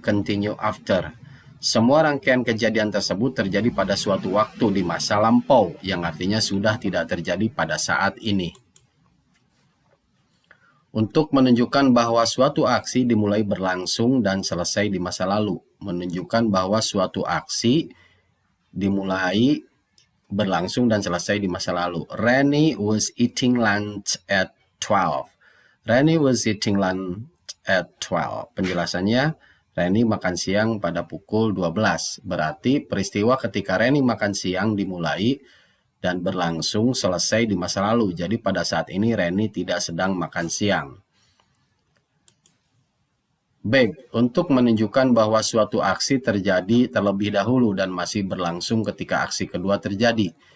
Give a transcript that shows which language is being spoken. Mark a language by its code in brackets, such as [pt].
[en] Continue after. [id] Semua rangkaian kejadian tersebut terjadi pada suatu waktu di masa lampau, yang artinya sudah tidak terjadi pada saat ini. Untuk menunjukkan bahwa suatu aksi dimulai berlangsung dan selesai di masa lalu. Menunjukkan bahwa suatu aksi dimulai berlangsung dan selesai di masa lalu. [en] Rennie was eating lunch at 12. Rennie was eating lunch at 12. [id] Penjelasannya, Rennie makan siang pada pukul 12. Berarti peristiwa ketika Rennie makan siang dimulai dan berlangsung selesai di masa lalu. Jadi pada saat ini Rennie tidak sedang makan siang. Baik, untuk menunjukkan bahwa suatu aksi terjadi terlebih dahulu dan masih berlangsung ketika aksi kedua terjadi.